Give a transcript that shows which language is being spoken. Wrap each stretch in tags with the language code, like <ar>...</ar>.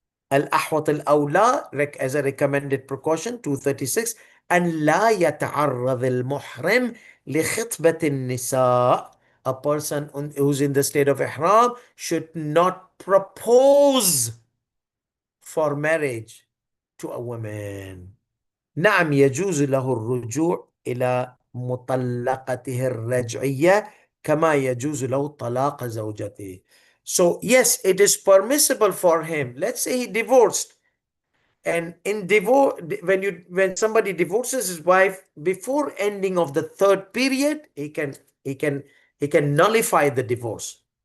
<ar>Al-ahwat al-awla,</ar> <en>as a recommended precaution,</en> <ar>236, أن لا يتعرض المحرم لخطبة النساء.</ar> <en>A person who's in the state of ihram should not propose for marriage to a woman.</en> <ar>نعم يجوز له الرجوع إلى مطلقته الرجعية كما يجوز له طلاق زوجته.</ar> <en>So yes, it is permissible for him. Let's say he divorced, and in divorce, when somebody divorces his wife before ending of the third period, he can nullify the divorce.</en>